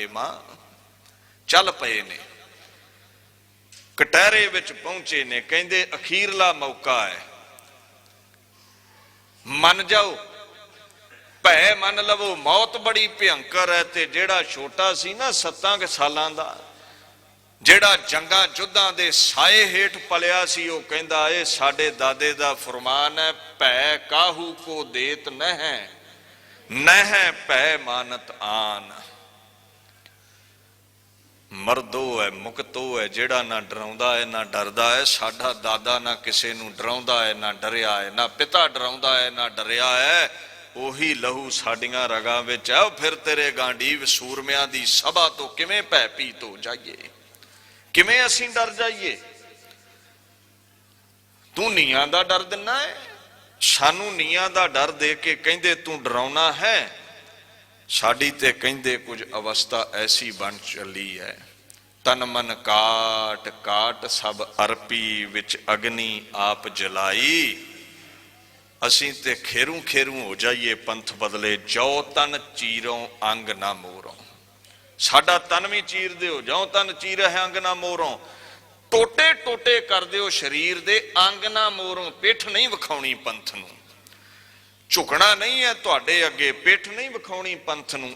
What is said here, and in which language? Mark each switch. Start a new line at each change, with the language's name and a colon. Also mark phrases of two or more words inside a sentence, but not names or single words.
Punjabi: ਮਾਂ ਚੱਲ ਪਏ ਨੇ, ਕਟਹਿਰੇ ਵਿਚ ਪਹੁੰਚੇ ਨੇ, ਕਹਿੰਦੇ ਅਖ਼ੀਰਲਾ ਮੌਕਾ ਹੈ, ਮੰਨ ਜਾਓ, ਭੈ ਮੰਨ ਲਵੋ, ਮੌਤ ਬੜੀ ਭਯੰਕਰ ਹੈ। ਤੇ ਜਿਹੜਾ ਛੋਟਾ ਸੀ ਨਾ 7 ਸਾਲਾਂ ਦਾ, ਜਿਹੜਾ ਜੰਗਾਂ ਜੁੱਧਾਂ ਦੇ ਸਾਏ ਹੇਠ ਪਲਿਆ ਸੀ, ਉਹ ਕਹਿੰਦਾ ਏ ਸਾਡੇ ਦਾਦੇ ਦਾ ਫ਼ਰਮਾਨ ਹੈ, ਭੈ ਕਾਹੂ ਕਉ ਦੇਤ ਨਹਿ, ਨਹਿ ਭੈ ਮਾਨਤ ਆਨ। ਮਰਦੋ ਹੈ ਮੁਕਤੋ ਹੈ, ਜਿਹੜਾ ਨਾ ਡਰਾਉਂਦਾ ਹੈ ਨਾ ਡਰਦਾ ਹੈ। ਸਾਡਾ ਦਾਦਾ ਨਾ ਕਿਸੇ ਨੂੰ ਡਰਾਉਂਦਾ ਹੈ ਨਾ ਡਰਿਆ ਹੈ, ਨਾ ਪਿਤਾ ਡਰਾਉਂਦਾ ਹੈ ਨਾ ਡਰਿਆ ਹੈ। ਓਹੀ ਲਹੂ ਸਾਡੀਆਂ ਰਗਾਂ ਵਿਚ ਹੈ। ਫਿਰ ਤੇਰੇ ਗਾਂਡੀਵ ਸੂਰਮਿਆਂ ਦੀ ਸਭਾ ਤੋਂ ਕਿਵੇਂ ਭੈਭੀਤ ਹੋ ਜਾਈਏ, ਕਿਵੇਂ ਅਸੀਂ ਡਰ ਜਾਈਏ। ਤੂੰ ਨੀਂਹਾਂ ਦਾ ਡਰ ਦਿੰਨਾ ਹੈ, ਸਾਨੂੰ ਨੀਂਹਾਂ ਦਾ ਡਰ ਦੇ ਕੇ ਕਹਿੰਦੇ ਤੂੰ ਡਰਾਉਨਾ ਹੈ। ਸਾਡੀ ਤੇ ਕਹਿੰਦੇ ਕੁਝ ਅਵਸਥਾ ਐਸੀ ਬਣ ਚੱਲੀ ਹੈ, ਤਨ ਮਨ ਕਾਟ ਕਾਟ ਸਭ ਅਰਪੀ ਵਿਚ ਅਗਨੀ ਆਪ ਜਲਾਈ। ਅਸੀਂ ਤੇ ਖੇਰੂੰ ਖੇਰੂੰ ਹੋ ਜਾਈਏ ਪੰਥ ਬਦਲੇ, ਜੋ ਤਨ ਚੀਰੋਂ ਅੰਗ ਨਾ ਮੋਰੋਂ। ਸਾਡਾ ਤਨ ਭੀ ਚੀਰ ਦਿਓ, ਜੋ ਤਨ ਚੀਰ ਹੈ ਅੰਗ ਨਾ ਮੋਰੋਂ। ਟੋਟੇ ਟੋਟੇ ਕਰ ਦਿਓ ਸਰੀਰ ਦੇ, ਅੰਗ ਨਾ ਮੋਰੋਂ। ਪਿੱਠ ਨਹੀਂ ਵਿਖਾਉਣੀ ਪੰਥ ਨੂੰ, ਝੁਕਣਾ ਨਹੀਂ ਹੈ ਤੁਹਾਡੇ ਅੱਗੇ, ਪਿੱਠ ਨਹੀਂ ਵਿਖਾਉਣੀ ਪੰਥ ਨੂੰ।